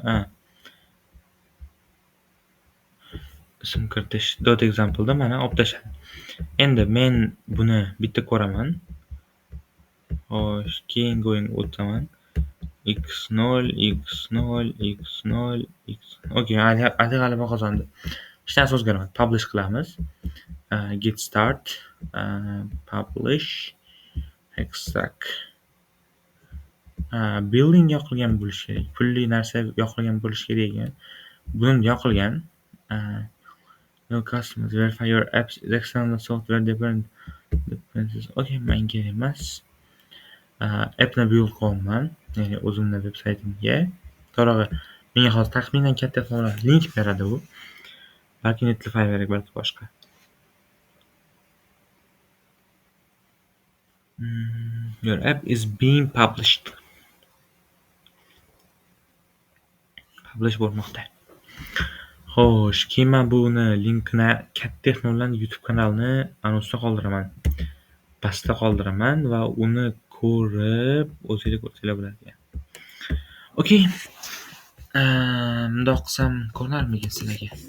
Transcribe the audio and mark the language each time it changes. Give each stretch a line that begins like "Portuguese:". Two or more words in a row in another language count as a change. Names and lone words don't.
Uzbek: Ism kiritish .example da mana olib tashladim. Endi men buni bitta ko'raman. Xo'sh, keyingi o'yinga o'taman. x0 x0 x0 x. Okey, Ali g'alaba qozondi. Hech narsa o'zgarmadi. Publish qilamiz.
English: Get start, publish, extract.
Uzbek: Building yoqilgan bo'lishi kerak. Pulli narsa yoqilgan bo'lishi kerak ekan. Buni yoqilgan.
English: Your customers verify your apps external software dependencies.
Uzbek: Okay, men kerak emas. Appni build qilaman. Ya'ni o'zimning veb-saytimga. To'g'ri, menga hozir taxminan katta format link beradi u. Balki Netlify kerak, balki boshqa.
English: Your app is being published.
Uzbek: Publish bo'lmoqda. Xo'sh, keyin men buni linkini Katta Texnologiyalar YouTube kanalini anonsda qoldiraman. Pastda qoldiraman va uni ko'rib o'zinglar ko'rsanglar bo'ladi ekan. Okey. Mundoq qilsam ko'rinarmikan sizlarga?